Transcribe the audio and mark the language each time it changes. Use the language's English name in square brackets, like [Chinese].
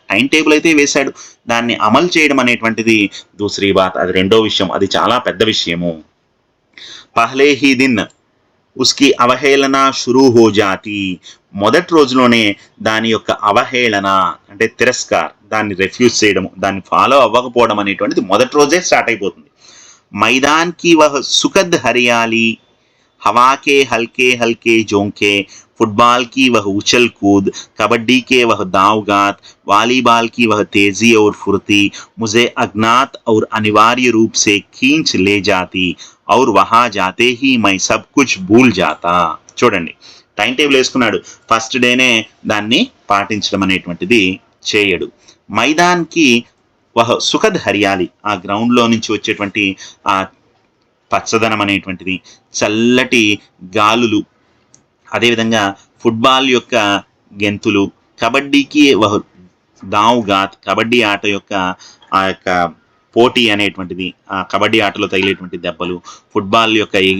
[Telugu] Time table అయితే వేశాడు, దాన్ని అమలు చేయడం అనేటువంటిది [Hindi] దూసరీ బాత్, [Telugu] అది రెండో విషయం, అది చాలా పెద్ద విషయము. [Hindi] పహలే హీ దిన్ ఉస్కి అవహేళన షురూ హో జాతి, [Telugu] మొదటి రోజులోనే దాని యొక్క అవహేళన అంటే తిరస్కార్, దాన్ని రెఫ్యూజ్ చేయడం, దాన్ని ఫాలో అవ్వకపోవడం అనేటువంటిది మొదటి రోజే స్టార్ట్ అయిపోతుంది. [Hindi] మైదాన్ కి వహ్ సుఖద్ హరియాలి, हवा के हल्के हल्के झोंके, फुटबॉल की वह उछल कूद, कबड्डी के वह दांवगात, वॉलीबॉल की वह तेजी और फुर्ती, मुझे अज्ञात और अनिवार्य रूप से खींच ले जाती और वहां जाते ही मैं सब कुछ भूल जाता. [Telugu] చూడండి, టైం టేబుల్ వేసుకున్నాడు, ఫస్ట్ డేనే దాన్ని పాటించడం అనేటువంటిది చేయడు. [Hindi] మైదాన్కి వహ సుఖద్ హరియాలి, [Telugu] ఆ గ్రౌండ్లో నుంచి వచ్చేటువంటి ఆ పచ్చదనం అనేటువంటిది, చల్లటి గాలులు, అదేవిధంగా ఫుట్బాల్ యొక్క గెంతులు, కబడ్డీకి దావ్ గాత్, కబడ్డీ ఆట యొక్క ఆ యొక్క పోటీ అనేటువంటిది, ఆ కబడ్డీ ఆటలో తగిలేటువంటి దెబ్బలు, ఫుట్బాల్ యొక్క